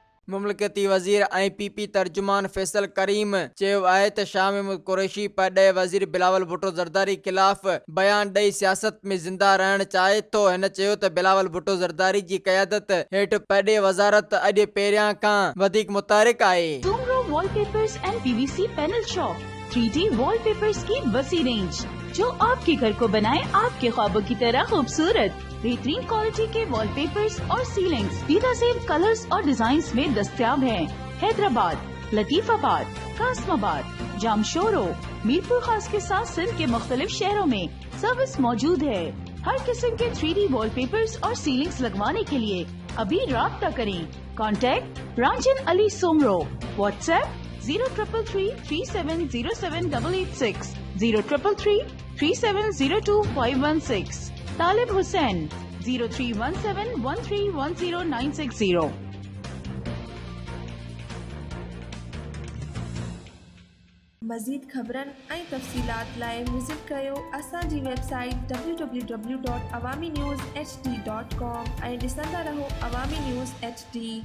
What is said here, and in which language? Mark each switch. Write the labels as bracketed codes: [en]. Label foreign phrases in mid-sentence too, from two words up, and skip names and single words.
[sd] मुमलकती वज़ीर ऐं PP तर्जुमान फैसल करीम चयो आहे त शाह महमूद कुरैशी पॾे वज़ीर बिलावल भुट्टो ज़रदारी ख़िलाफ़ बयान ॾेई सियासत में ज़िंदा रहण चाहे थो। हिन चयो त बिलावल भुट्टो ज़रदारी जी क़यादत हेठि पॾे वज़ारत अॼु पहिरियां खां वधीक मुतारिक आहे। [ur] سومرو والپیپرز اینڈ PVC پینل شاپ 3D والپیپرز کی وسیع رینج جو آپکے گھر کو بنائے آپکے خوابوں کی طرح خوبصورت. بہترین کوالٹی کے والپیپرز اور سیلنگز بہترین کلرز اور ڈیزائنز میں دستیاب ہیں. حیدرآباد، لطیف آباد، قاسم آباد، جامشورو، میرپور خاص کے ساتھ سندھ کے مختلف شہروں میں سروس موجود ہے. ہر قسم کے 3D والپیپرز اور سیلنگز لگوانے کے لیے ابھی رابطہ کریں. कॉन्टैक्ट रांझन अली सोमरो। व्हाट्सएप 0333370786 03333702 तालिब हुसैन 0317131096 [sd] मज़ीद ख़बरन ऐं तफ़सीलात लाइ विज़िट कयो असांजी वेबसाइट www.awamiNewsHD.com ऐं ॾिसंदा रहो अवामी न्यूज़ HD।